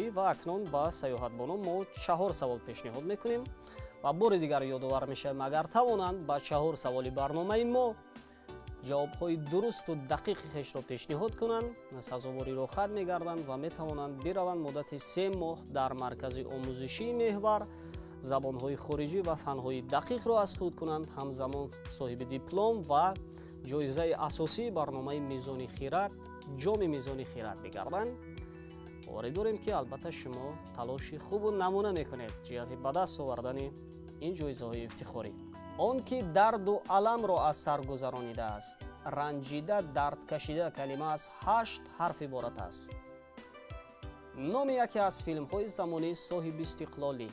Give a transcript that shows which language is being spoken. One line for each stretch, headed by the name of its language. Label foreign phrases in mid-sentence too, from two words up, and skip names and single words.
Tajik: ва акнун ба саёҳатбоно мо 4 савол пешниҳод мекунем ва бори дигар ёдовар мешавем, агар тавонанд ба 4 саволи барномаи мо ҷавобҳои дурусту дақиқи хешро пешниҳод кунанд, сазовори рохат мегарданд ва метавонанд бираванд муддати 3 моҳ дар маркази омӯзишии меҳвар забонҳои хориҷӣ ва фанҳои дақиқро аз худ кунанд, ҳамзамон соҳиби диплом ва ҷоизаи асосии барномаи мизони хират, ҷоми мизони хират бигарданд.
Persian: باوری داریم که البته شما تلاشی خوب و نمونه میکنید جهت به دست آوردن این جایزه های افتخاری. آن که درد و علم را از سر گذرانیده است. رنجیده درد کشیده کلمه از 8 حرف عبارت است. نام یکی از فیلم های زمانی صاحب استقلالی.